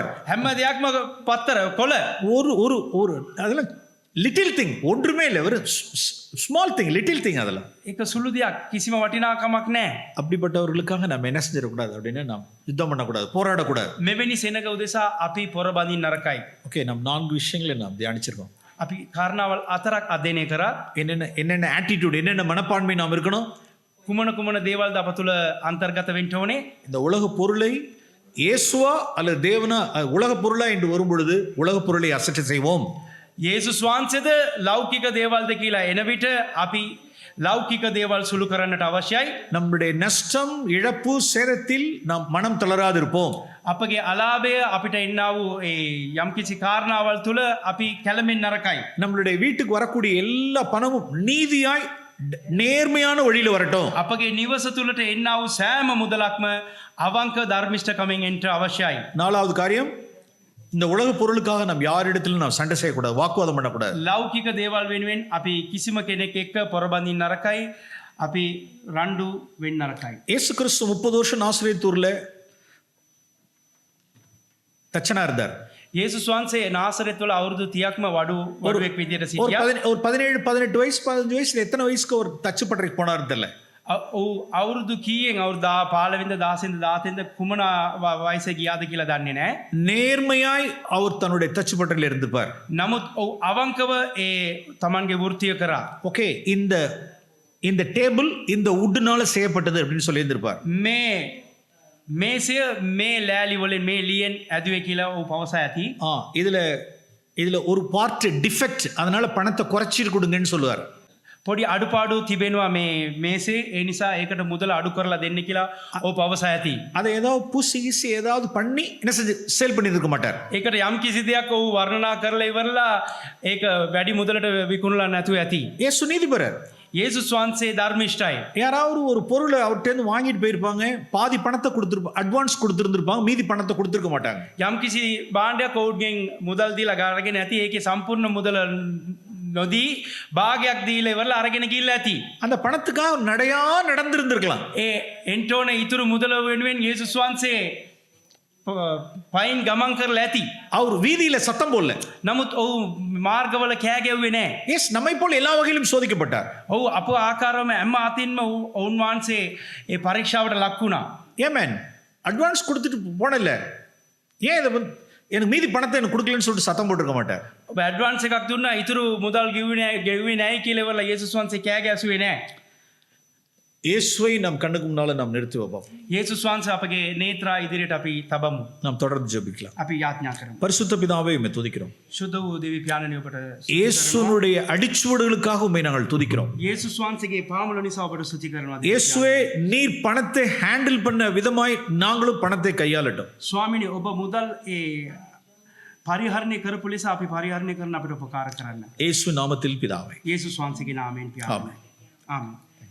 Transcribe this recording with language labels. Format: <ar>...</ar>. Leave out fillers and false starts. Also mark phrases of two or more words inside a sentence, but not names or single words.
<si>හැම දෙයක්ම පත්තර කොළ.</si> <ta>ஒரு ஒரு ஒரு அதெல்லாம்</ta> <en>little thing,</en> <ta>ஒன்றுமே இல்லை, வெறும்</ta> <en>small thing, little thing.</en> <ta>அதெல்லாம்</ta> <si>ඒක සුළු දෙයක්, කිසිම වටිනාකමක් නැහැ.</si> <ta>அப்படிப்பட்டவர்களுக்காக நம்ம என்ன செஞ்சிடக்கூடாது அப்படின்னா, நாம் யுத்தம் பண்ணக்கூடாது, போராடக்கூடாது.</ta> <si>මෙවැනි සෙනග උදෙසා අපි පොර බඳින්න නරකයි.</si> <ta>ஓகே, நாம் 4 விஷயங்களை நாம் தியானிச்சிருக்கோம்.</ta> <si>අපි කාරණාවල් 4ක් අධ්‍යයනය කරා.</si> <ta>என்னென்ன ஆட்டிடியூட், என்னென்ன மனப்பான்மை நாம் இருக்கணும்,</ta> <si>කුමන කුමන දේවල්ද අප තුළ අන්තර්ගත වෙන්න ඕනේ.</si> <ta>இந்த உலக பொருளை இயேசுவா அல்லது தேவனா, உலக பொருளா என்று வரும்பொழுது உலக பொருளை அசட்டை செய்வோம்.</ta> <si>යේසුස් වහන්සේද ලෞකික දේවල්ද කියලා එන විට අපි ලෞකික දේවල් සුළු කරන්නට අවශ්‍යයි.</si> <ta>நம்முடைய நஷ்டம், இழப்பு, சேதத்தில் நாம் மனம் தளராது இருப்போம்.</ta> <si>අපගේ අලාභය අපිට එන්නා වූ ඒ යම්කිසි කාරණාවල් තුළ අපි කැළඹෙන්න නරකයි.</si> <ta>நம்மளுடைய வீட்டுக்கு வரக்கூடிய எல்லா பணமும் நீதியாய் நேர்மையான வழியில வரட்டும்.</ta> <si>අපගේ නිවස තුළට එන්නා වූ සෑම මුදලක්ම අවංක ධර්මිෂ්ඨකමෙන් එන්න අවශ්‍යයි.</si> <ta>4வது காரியம், இந்த உலக பொருளுக்காக நாம் யாரிடத்திலும் நாம் சண்டை செய்யக்கூடாது, வாக்குவாதம் பண்ணக்கூடாது.</ta> <si>ලෞකික දේවල් වෙනුවෙන් අපි කිසිම කෙනෙක් එක්ක පොරබඳින්න නරකයි. අපි රණ්ඩු වෙන්න නරකයි.</si> <ta>இயேசு கிறிஸ்து 30 வருஷம் நாசரேத்தூர்ல தச்சனா இருந்தார்.</ta> <si>යේසුස් වහන්සේ නාසරෙත් වල අවුරුදු 30ක්ම වඩුවෙක් විදියට</si> <ta>ஒரு</ta> <si>සිටියා.</si> <ta>17 18 வயசு 15 வயசுல எத்தனை வயசுக்கு ஒரு தச்சு பட்டறைக்கு போனார் தெரியல.</ta> <si>අවුරුදු කීයෙන් අවුරුදු 15 16 17 කුමන වයසේ ගියාද කියලා දන්නේ නැහැ.</si> <ta>நேர்மையாய் அவர் தன்னுடைய தச்சு பட்டறையில் இருந்துப்பார்.</ta> <si>නමුත් ඔව් අවංකව ඒ Tamanගේ වෘත්තිය කරා.</si> <ta>ஓகே, இந்த டேபிள் இந்த வுட்னால செய்யப்பட்டது அப்படின்னு சொல்லி இருந்திருப்பார்.</ta> <si>මේ මේසය මේ ලෑලි වලින් මේ ලියෙන් ඇදුවේ කියලා ඔව් පවසා ඇති.</si> <ta>இதுல ஒரு</ta> <en>part defect,</en> <ta>அதனால பணத்தை குறைச்சிட்டு கொடுங்கன்னு சொல்லுவார்.</ta> <si>පොඩි අඩුපාඩු තිබෙනවා මේ මේසේ, ඒ නිසා ඒකට මුදල අඩු කරලා දෙන්න කියලා ඔව් පවසා ඇති.</si> <ta>அதை ஏதாவது பூசி கீசி ஏதாவது பண்ணி என்ன செஞ்சு சேல் பண்ணியிருக்க மாட்டார்.</ta> <si>ඒකට යම් කිසි දෙයක් ඔව් වර්ණනා කරලා ඉවරලා ඒක වැඩි මුදලට විකුණලා නැතුව ඇති.</si> <ta>இயேசு நீதிபரர்.</ta> <si>යේසුස් වහන්සේ ධර්මිෂ්ඨයි.</si> <ta>யாராவது ஒரு பொருளை அவர்கிட்ட வாங்கிட்டு போயிருப்பாங்க, பாதி பணத்தை கொடுத்துருப்பாங்க, அட்வான்ஸ் கொடுத்துருந்துருப்பாங்க, மீதி பணத்தை கொடுத்துருக்க மாட்டாங்க.</ta> <si>යම්කිසි භාණ්ඩයක් ඔවුන්ගෙන් මුදල් දීලා අරගෙන ඇති. ඒකේ සම්පූර්ණ මුදල නොදී භාගයක් දීලා ඉවරලා අරගෙන ගිහිල්ලා ඇති.</si> <ta>அந்த பணத்துக்காக நடையா நடந்திருந்திருக்கலாம்.</ta> <si>ඒ එන්ටෝන ඉතුරු මුදල වෙනුවෙන් යේසුස් වහන්සේ පයින් ගමන් කරලා ඇති.</si> <ta>அவர் வீதியில சத்தம் போடல.</ta> <si>නමුත් ඔහු මාර්ගවල කෑ ගැව්වේ නැහැ.</si> <ta>எஸ், நம்மை போல எல்லா வகையிலும் சோதிக்கப்பட்டார்.</ta> <si>ඔහු අප ආකාරවම හැම අතින්ම ඔවුන් වහන්සේ ඒ පරීක්ෂාවට ලක් වුණා.</si> <ta>ஏமேன், அட்வான்ஸ் கொடுத்துட்டு போனல, ஏன் இதை எனக்கு மீதி பணத்தை எனக்கு கொடுக்கலன்னு சொல்லிட்டு சத்தம் போட்டுருக்க மாட்டார்.</ta> <si>ඔබ ඇඩ්වාන්ස් එකක් දුන්නා ඉතුරු මුදල් ගෙව්වේ නැහැ කියලා ඉවරලා යේසුස් වහන්සේ කෑ ගැසුවේ නැහැ.</si> <ta>இயேசுவை நம் கண்ணுக்கு முன்னால நாம் நிறுத்தி வைப்போம்.</ta> <si>යේසුස් වහන්සේ අපගේ නේත්‍රා ඉදිරියට අපි තබමු.</si> <ta>நாம் தொடர்ந்து ஜெபிக்கலாம்.</ta> <si>අපි යාඥා කරමු.</si> <ta>பரிசுத்த பிதாவே, உம்மை துதிக்கிறோம்.</ta> <si>සුද්ධ වූ දෙවි පියාණනි ඔබට</si> <ta>இயேசுனுடைய அடிச்சுவடுகளுக்காக உம்மை நாங்கள் துதிக்கிறோம்.</ta> <si>යේසුස් වහන්සේගේ පාමුල නිසා ඔබට ස්තුති කරනවා.</si> <ta>இயேசுவே, நீர் பணத்தை ஹேண்டில் பண்ண விதமாய் நாங்களும் பணத்தை கையாளட்டும்.</ta> <si>ස්වාමිනී ඔබ මුදල් ඒ පරිහරණය කරපු ලෙස අපි පරිහරණය කරන අපිට උපකාර කරන්න.</si> <ta>இயேசு நாமத்தில் பிதாவே.</ta> <si>යේසුස් වහන්සේගේ නාමයෙන් පියාණනි. ආමේන්. ආමේන්.</si>